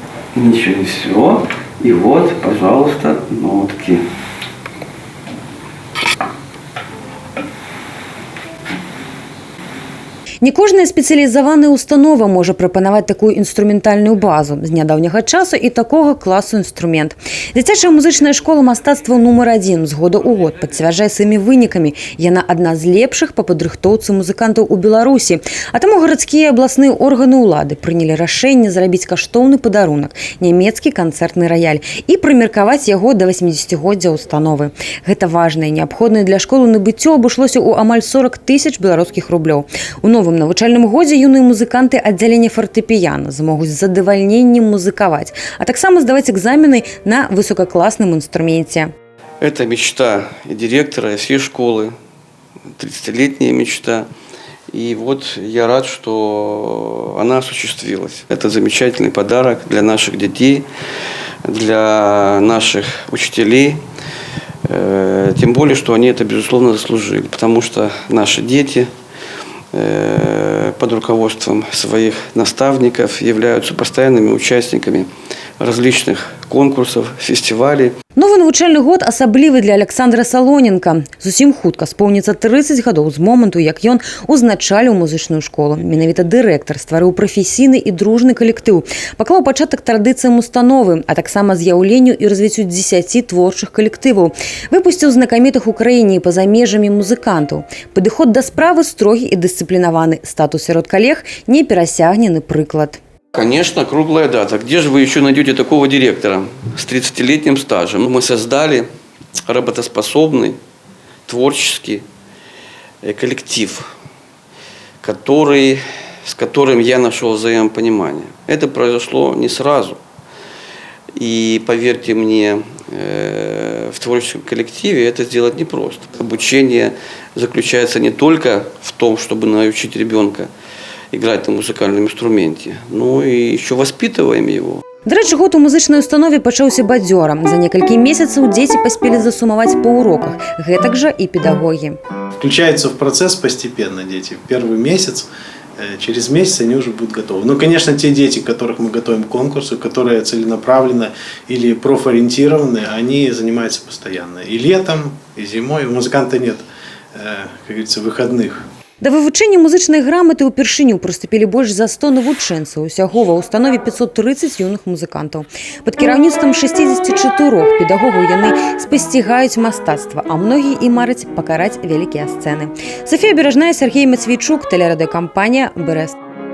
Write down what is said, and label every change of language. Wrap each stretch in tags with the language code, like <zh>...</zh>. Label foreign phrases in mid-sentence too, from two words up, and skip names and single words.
<ru>Ничего не все. И вот, пожалуйста, нотки.</ru> <be>Не кожная спецыялізаваная установа можа прапанаваць такую інструментальную базу. З нядаўняга часу і такога класу інструмент. Дзіцячая музычная школа мастацтва нумар 1 з года ў год пацвярджае сваімі вынікамі. Яна адна з лепшых па падрыхтоўцы музыкантаў у Беларусі. А таму гарадскія і абласныя органы ўлады прынялі рашэнне зрабіць каштоўны падарунак – нямецкі канцэртны раяль і прымеркаваць яго да 80-годдзя установы. Гэта важна і неабходнае для школы набыццё абышлося ў амаль 40 000 беларускіх рублёў. У новым навучальным годзе юныя музыканты аддзялення фартэпіяна змогуць з задавальненнем музыкаваць, а таксама здаваць экзамены на высокакласным инструменте.</be> <ru>Это мечта и директора, и всей школы, 30-летняя мечта. И вот я рад, что она осуществилась. Это замечательный подарок для наших детей, для наших учителей. Тем более, что они это, безусловно, заслужили. Потому что наши дети под руководством своих наставников являются постоянными участниками различных конкурсов, фестивалей.</ru> <be>Новы навучальны год асаблівы для Александра Салоненка. Зусім хутка споўніцца 30 гадоў з моманту, як ён узначаліў музычную школу. Менавіта дырэктар стварыў прафесійны і дружны калектыў, паклаў пачатак традыцыям установы, а таксама з'яўленню і развіццю 10 творчых калектываў. Выпусціў знакамітых у краіне і па-за межамі музыкантаў. Падыход да справы строгі і дысцыплінаваны. Статус сярод калег неперасягнены прыклад.</be> <ru>Конечно, круглая дата. Где же вы еще найдете такого директора с 30-летним стажем? Мы создали работоспособный, творческий коллектив, с которым я нашел взаимопонимание. Это произошло не сразу. И поверьте мне, в творческом коллективе это сделать непросто. Обучение заключается не только в том, чтобы научить ребенка играть на музыкальном инструменте, но и еще воспитываем его.</ru> <be>До речі, год у музычнай установе пачаўся бадзёра. За некалькі месяцаў дзеці паспелі засумаваць па уроках. Гэтак жа і педагогі.</be> <ru>Включаются в процесс постепенно дети. Первый месяц, через месяц они уже будут готовы. Но, конечно, те дети, которых мы готовим к конкурсу, которые целенаправленно или профориентированы, они занимаются постоянно. И летом, и зимой. У музыканта нет, как говорится, выходных.</ru> <be>Да вывучэння музычнай граматы ўпершыню прыступілі больш за 100 навучэнцаў. Усяго ва ўстанове 530 юных музыкантаў. Пад кіраўніцтвам 64 педагогаў яны спасцігаюць мастацтва, а многія і мараць пакараць вялікія сцэны. Софія Бережная, Сергей Матвейчук, тэлерадыёкампанія «Берест».</be>